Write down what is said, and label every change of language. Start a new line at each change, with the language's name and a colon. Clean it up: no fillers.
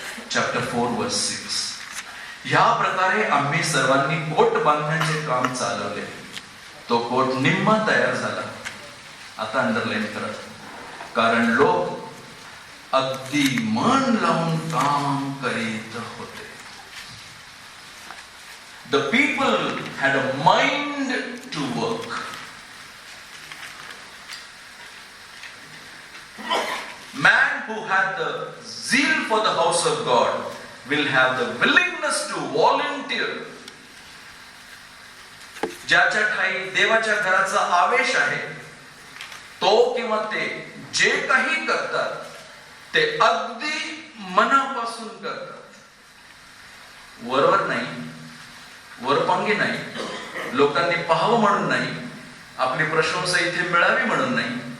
Marathi: Chapter 4 वर्स 6. ह्या प्रकारे आम्ही सर्वांनी कोट बांधण्याचे काम चालवले. तो कोट निम्मा तयार झाला. आता अंडरलाईन करा, कारण लोक अगदी मन लावून काम करीत होते.
English: The people had a mind to work. Man who had the zeal for the house of God will have the willingness to volunteer.
Marathi: ज्याच्या ठाई देवाच्या घराचा आवेश आहे तो किंवा ते जे काही करतात ते अगदी मनापासून करतात. वरवर नाही, वरपांगी नाही, लोकांनी पाहावं म्हणून नाही, आपली प्रशंसा इथे मिळावी म्हणून नाही.